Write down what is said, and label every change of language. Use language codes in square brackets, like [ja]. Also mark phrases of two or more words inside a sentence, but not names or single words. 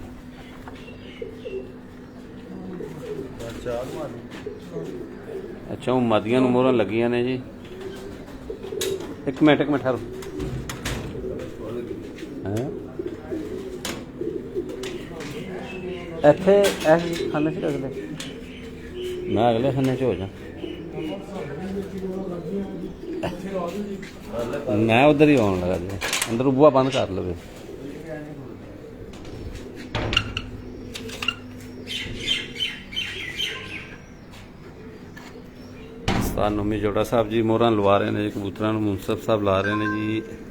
[pa] اچھا، مادیاں نوں موہراں لگیاں نے جی۔ [ur] ایک منٹ ٹھہرو۔ [pa] ایتھے اس خانے سے اگلے میں اگلے خانے چ ہو جا، میں ادھر ہی آن لگا جی، اندر بوا بند کر لو۔ استاد نومی جوڑا صاحب جی موہراں لوا رہے ہیں جی کبوتراں نوں، [ur] منصف صاحب لا رہے ہیں جی۔